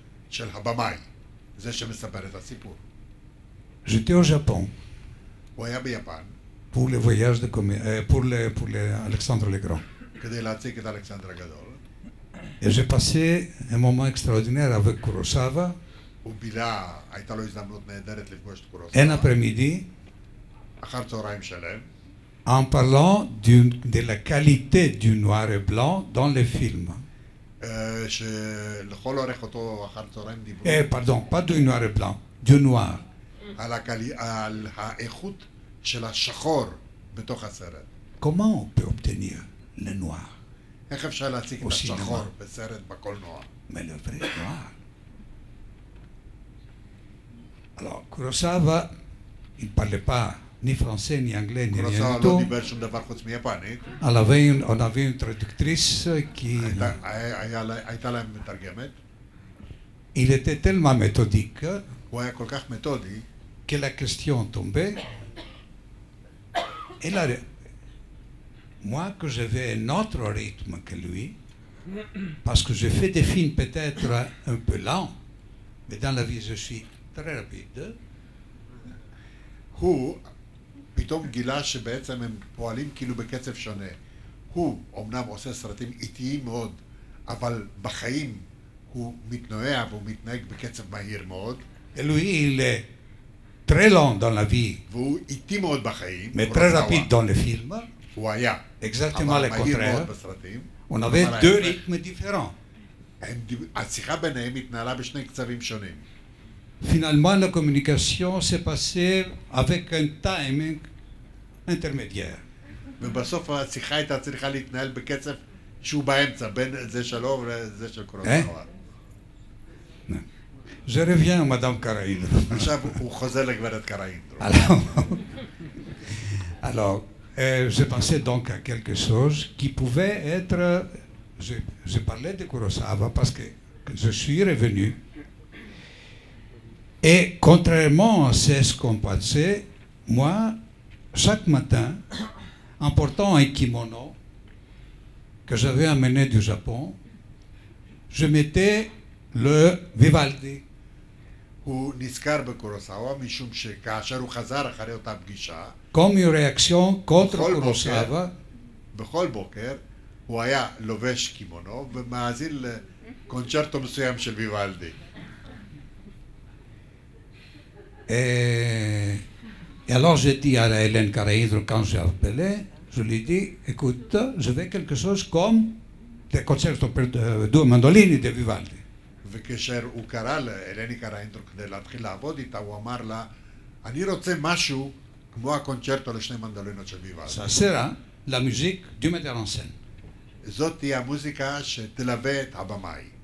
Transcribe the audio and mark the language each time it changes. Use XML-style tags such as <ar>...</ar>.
<he>של הבמאי, זה שמספר את הסיפור.</he> <fr>J'étais au Japon</fr> <he>הוא היה ביפן</he> <fr>pour le voyage de pour Alexandre le Grand.</fr> <he>כדי להציג את אלכסנדר הגדול.</he> <fr>Et j'ai passé un moment extraordinaire avec Kurosawa,</fr> <he>הוא בילה, הייתה לו הזדמנות נהדרת לפגוש את</he> <fr>un</fr> <he>קורוסאווה.</he> <fr>après-midi,</fr> <he>אחר צהריים שלם,</he> <fr>en parlant de la qualité du noir et blanc dans les films.</fr> <he>שלכל אורך אותו אחר צהריים דיברו</he> <fr>Pardon, pas du noir et blanc, du noir.</fr> <he>על האיכות של השחור בתוך הסרט.</he> <fr>Comment on peut obtenir le noir?</fr> <he>איך אפשר להציג את עושים השחור מה? בסרט בקולנוע?</he> <fr>Mais le vrai noir. Alors, Kurosawa, il ne parlait pas ni français, ni anglais, ni rien</fr> <he>קורוסאווה</he> <fr>du</fr> <he>לא</he> <fr>tout.</fr> <he>דיבר שום דבר חוץ מיפנית,</he> <fr>On avait une traductrice qui...</fr> <he>הייתה להם מתרגמת,</he> <fr>Il était tellement méthodique</fr> <he>הוא היה כל כך מתודי,</he> <fr>que la question tombait. Et là, moi, que j'avais un autre rythme que lui, parce que je fais des films peut-être un peu lents, mais dans la vie, je suis très rapide.</fr> <he>הוא פתאום גילה שבעצם הם פועלים כאילו בקצב שונה. הוא אמנם עושה סרטים איטיים מאוד, אבל בחיים הוא מתנועע והוא מתנהג בקצב מהיר מאוד,</he> <fr>Et lui, il est très lent dans la vie,</fr> <he>והוא איטי מאוד בחיים,</he> <fr>mais très</fr> <he>קורוסאווה.</he> <fr>rapide dans les films.</fr> <he>הוא היה,</he> <fr>Exactement</fr> <he>אבל</he> <fr>le</fr> <he>מהיר</he> <fr>contraire.</fr> <he>מאוד בסרטים.</he> <fr>On avait</fr> <he>אבל</he> <fr>deux</fr> <he>ההפך.</he> <fr>rythmes différents.</fr> <he>השיחה ביניהם התנהלה בשני קצבים שונים.</he> <fr>Finalement, la communication s'est passée avec un timing intermédiaire.</fr> <he>ובסוף השיחה הייתה צריכה להתנהל בקצב שהוא באמצע, בין זה שלו לזה של קורוסאווה.</he> <fr>Je reviens à Madame Caraïne.</fr> <he>עכשיו הוא חוזר לגברת קראינדרו.</he> <fr>Alors, je pensais donc à quelque chose qui pouvait être... Je parlais de Kurosawa parce que je suis revenu. Et contrairement à ce qu'on pensait, moi, chaque matin, en portant un kimono que j'avais amené du Japon, je mettais le Vivaldi.</fr> <he>הוא נזכר בקורוסאווה משום שכאשר הוא חזר אחרי אותה פגישה,</he> <fr>Comme une réaction contre</fr> <he>בכל</he> <fr>Kurosawa,</fr> <he>בוקר, בכל בוקר הוא היה לובש קימונו ומאזין לקונצ'רטו מסוים של ויוולדי.</he> <fr>Et alors j'ai dit à Hélène Caraïdre quand j'ai appelé, je lui ai dit, écoute, je veux quelque chose comme le concerto per due mandolini de Vivaldi.</fr> <he>וכאשר הוא קרא לאלני קראינדרו כדי להתחיל לעבוד איתה, הוא אמר לה, אני רוצה משהו כמו הקונצ'רטו לשני מנדולינות של ויוולדי.</he> <fr>Ça sera la musique du metteur en scène.</fr> <he>זאת תהיה המוזיקה שתלווה את הבמאי.</he>